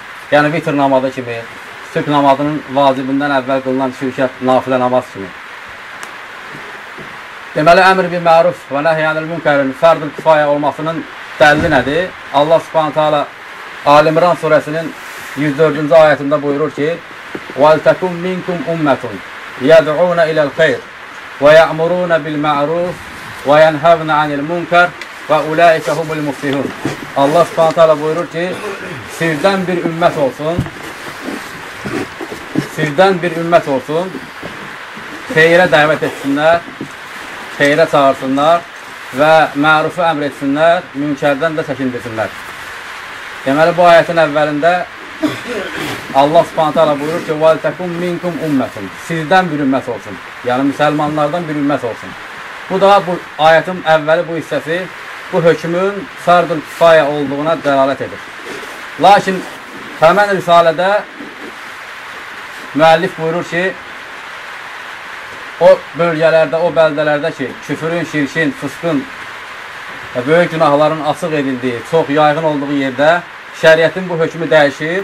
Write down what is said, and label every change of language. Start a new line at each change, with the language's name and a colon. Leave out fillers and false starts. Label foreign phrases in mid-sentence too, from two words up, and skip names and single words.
Azerbaijani: Yəni, vitr namazı kimi, sübh namazının vacibindən əvvəl qılınan şirkət, nafilə namaz kimi. Deməli, əmr-i bi məruf və nəhy anil münkərin fərd-ül kifayə olmasının dəlili nədir?
Arabic: الله سبحانه وتعالى
Azerbaijani: Ali İmran surəsinin 104-cü ayətində buyurur ki:
Arabic: وَلْتَكُمْ مِنْكُمْ أُمَّةٌ يَدْعُونَ إِلَى الْخَيْرِ وَيَأْمُرُونَ بِالْمَعْرُوفِ وَيَنْهَوْنَ عَنِ الْمُنْكَرِ وَأُولَٰئِكَ هُمُ الْمُفْلِحُونَ. الله سبحانه وتعالى
Azerbaijani: buyurur ki, sizdən bir ümmət olsun, xeyrə dəvət etsinlər, xeyrə çağırsınlar və mərufu əmr etsinlər, münkərdən də çəkindirsinlər. Deməli, bu ayətin əvvəlində
Arabic: الله سبحانه وتعالى
Azerbaijani: buyurur ki,
Arabic: وَلْتَكُمْ مِنْكُمْ أُمَّةٌ
Azerbaijani: sizdən bir ümmət olsun, yəni müsəlmanlardan bir ümmət olsun. Bu da bu ayətin əvvəli bu hissəsi bu hökmün fərd-ül kifayə olduğuna dəlalət edir. Lakin həmən risalədə müəllif buyurur ki, o bölgələrdə, o bəldələrdə ki, küfürün, şirkin, fıskın və böyük günahların açıq edildiyi, çox yaygın olduğu yerdə şəriətin bu hökmü dəyişir.